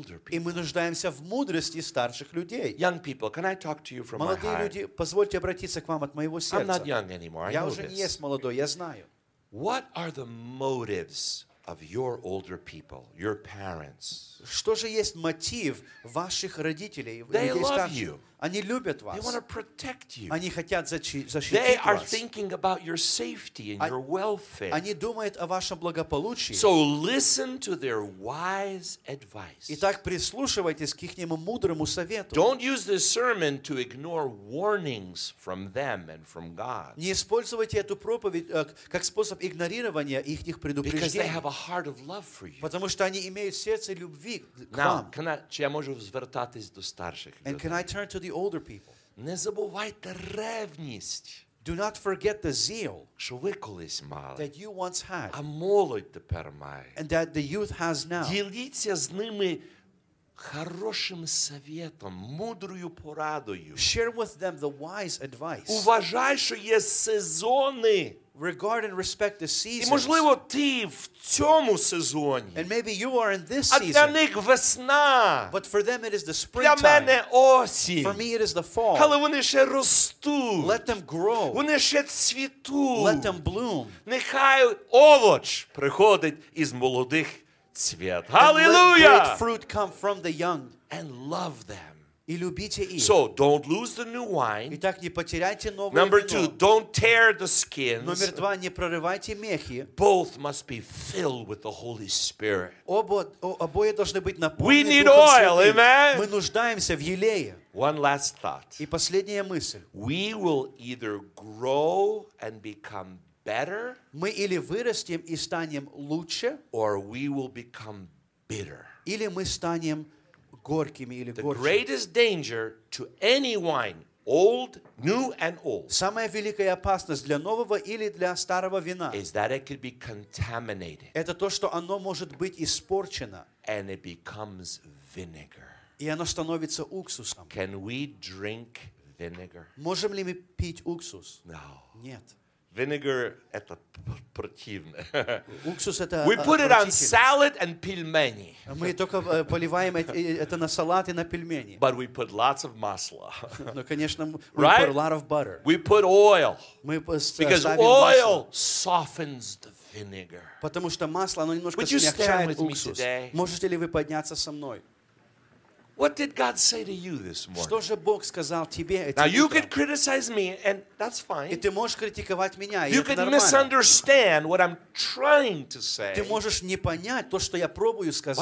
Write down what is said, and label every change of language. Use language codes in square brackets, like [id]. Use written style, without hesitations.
[ru] И мы нуждаемся в мудрости старших людей. Молодые люди, позвольте обратиться к вам от моего сердца. Я уже не есть молодой, я знаю. [en] What are the motives of your older people, your parents? [ru] Что же есть мотив ваших родителей? [en] They love you. [ru] Они любят вас. [en] They want to protect you. [ru] Они хотят защитить [en] they [ru] вас. [en] They are thinking about your safety and your welfare. [ru] Они думают о вашем благополучии. [en] So listen to their wise advice. [ru] Итак, прислушивайтесь к их мудрому совету. [en] Don't use this sermon to ignore warnings from them and from God. [ru] Не используйте эту проповедь как способ игнорирования их предупреждений. [en] Because they have a heart of love for you. [ru] Потому что они имеют сердце любви к вам. [en] Now, [uk] чи я можу звертатись до старших? [en] And can I turn to the older people? [uk] Не забувайте ревність. [en] Do not forget the zeal [uk] що ви колись мали, [en] that you once had. [uk] А молодь тепер має. [en] And that the youth has now. [uk] Діліться з ними хорошим советом, мудрою порадою. [en] Share with them the wise advice. [uk] Уважай, що є сезони. [en] Regard and respect the seasons. [uk] І можливо, ти в цьому сезоні. [en] And maybe you are in this season. [uk] А для них весна. [en] But for them it is the springtime. [uk] Для мене осінь. [en] For me it is the fall. [uk] Але вони ще ростуть. [en] Let them grow. [uk] Вони ще цвітуть. [en] Let them bloom. [uk] Нехай овоч приходить із молодих цвіт. [en] Hallelujah. Great fruit come from the young. And love them. [uk] І любіть їх. [en] So don't lose the new wine. [ru] І так не потеряйте нове. [en] Number two, don't tear the skins. [ru] Номер два, не проривайте мехи. [en] Both must be filled with the Holy Spirit. [ru] Обоє должны быть наполнены Духом Святым. [en] We need oil, amen. [ru] Ми нуждаемся в елее. [en] One last thought. [ru] І последняя мысль. [en] We will either grow and become better. [ru] Ми или вырастем и станем лучше, [en] or we will become bitter. [ru] Или ми станем горькими или горькими. [en] The greatest danger to any wine, old, new and old. [ru] Самая великая опасность для нового или для старого вина. [en] Is that it could be contaminated. [ru] Это то, что оно может быть испорчено. [en] And it becomes vinegar. [ru] И оно становится уксусом. [en] Can we drink vinegar? [ru] Можем ли мы пить уксус? [en] No. [ru] Нет. Vinegar это противно. Уксус это [en] We put it on salad and пельмени. [ru] Мы только поливаем это на салат и на пельмени. [en] But we put lots of масла. [ru] Но конечно мы [en] put a lot of butter. [ru] We put oil. Мы [en] Because oil softens the vinegar. [ru] Потому что масло оно немножко смягчает уксус. Можете ли вы подняться со мной? [en] What did God say to you this morning? [ru] Что же Бог сказал тебе этим утром? [en] Now you could criticize me, and that's fine. [ru] И ты можешь критиковать меня, и это нормально. [en] You could misunderstand what I'm trying to say. [ru] Ты можешь не понять то, что я пробую сказать.